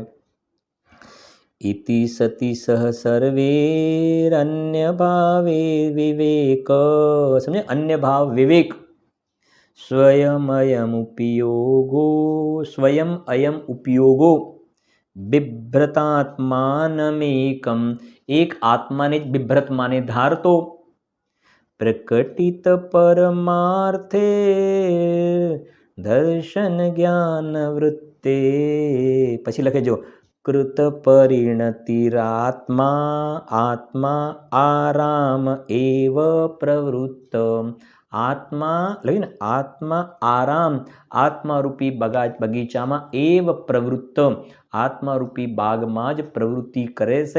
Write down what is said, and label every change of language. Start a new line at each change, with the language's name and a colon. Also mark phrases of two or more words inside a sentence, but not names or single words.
Sanskrit: ઇતિ સતી સહ સર્વે અન્ય ભાવે વિવેક. સમજે? અન્ય ભાવ વિવેક. સ્વયં અયમ ઉપયોગો બિભ્રતાત્માનમેકમ.
Gujarati: એક આત્માને જ બિભ્રત માને ધારતો,
Sanskrit: प्रकटित परमार्थे दर्शन ज्ञान वृत्ते।
Gujarati: પછી લખે
Sanskrit: જો કૃત પરિણતિરાત્મા આત્મા આરામ એવ પ્રવૃત્ત।
Gujarati: આત્મા લઈને
Sanskrit: આત્મા આરામ
Gujarati: આત્મારૂપી બગીચામાં
Sanskrit: એવ પ્રવૃત્ત
Gujarati: આત્મારૂપી બાગમાં જ પ્રવૃત્તિ કરે છે।